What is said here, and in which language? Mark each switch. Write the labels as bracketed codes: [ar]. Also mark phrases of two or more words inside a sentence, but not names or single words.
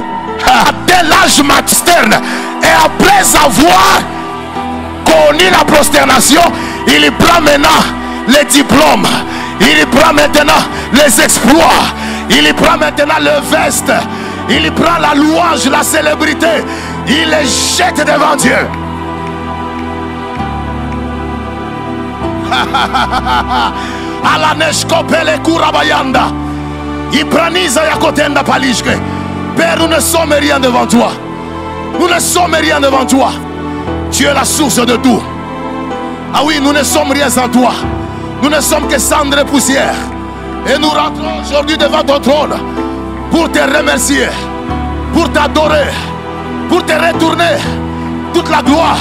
[fr] Dès l'âge materne, et après avoir connu la prosternation, il prend maintenant les diplômes, il prend maintenant les exploits, il prend maintenant le veste, il prend la louange, la célébrité, il les jette devant Dieu. Alaneshkopele kurabayanda. Ibraniza yakotenda palishke. Père, nous ne sommes rien devant toi. Nous ne sommes rien devant toi. Tu es la source de tout. Ah oui, nous ne sommes rien sans toi. Nous ne sommes que cendres et poussière. Et nous rentrons aujourd'hui devant ton trône pour te remercier, pour t'adorer, pour te retourner toute la gloire.